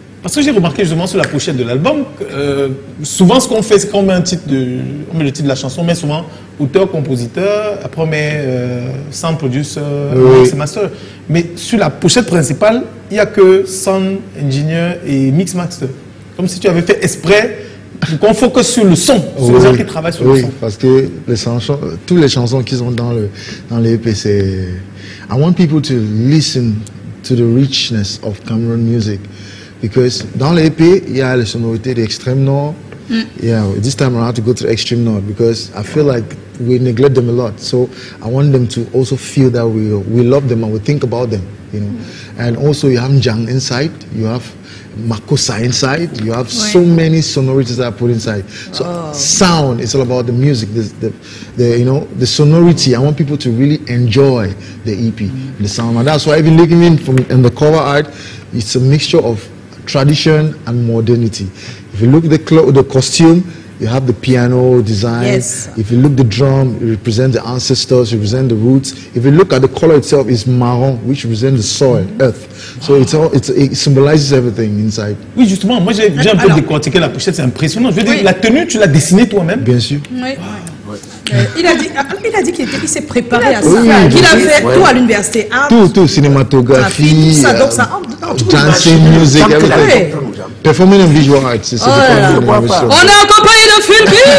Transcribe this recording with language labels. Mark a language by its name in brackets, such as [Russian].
[French] Parce que j'ai remarqué justement sur la pochette de l'album, souvent ce qu'on fait, c'est qu'on met on met le titre de la chanson, on met souvent auteur, compositeur, après on met sound producer, mix master. Mais sur la pochette principale, il n'y a que sound engineer et mix master. Comme si tu avais fait exprès qu'on focus sur le son, sur les gens qui travaillent sur le son. Parce que toutes les chansons qui sont dans l'EP, c'est... [English] I want people to listen to the richness of Cameroon music. [French] Because dans l'EP, il y a les sonorités de l'extrême nord. [English] Yeah, this time around I have to go to the extreme north because I feel like we neglect them a lot. So I want them to also feel that we love them and we think about them, you know. And also you have Njang inside, you have Makosa inside, you have so many sonorities that are put inside. So sound is all about the music, the sonority. I want people to really enjoy the EP, the sound. And that's why even looking in the cover art, it's a mixture of tradition and modernity. If you look at the costume, you have the piano design. Yes. If you look at the drum, it represents the ancestors, it represents the roots. If you look at the color itself, it's marron, which represents the soil, earth. So it symbolizes everything inside. [French] Oui, justement, moi j'ai un peu décortiqué la pochette, c'est impressionnant. Je veux dire, la tenue, tu l'as dessinée toi-même? Bien sûr. Oui. Il a dit qu'il s'est préparé à ça. Il a fait tout à l'université. Tout, cinématographie, tout ça, donc ça [English] dancing, music, everything. [French] Performing and visual arts, c'est on est en compagnie de Philby.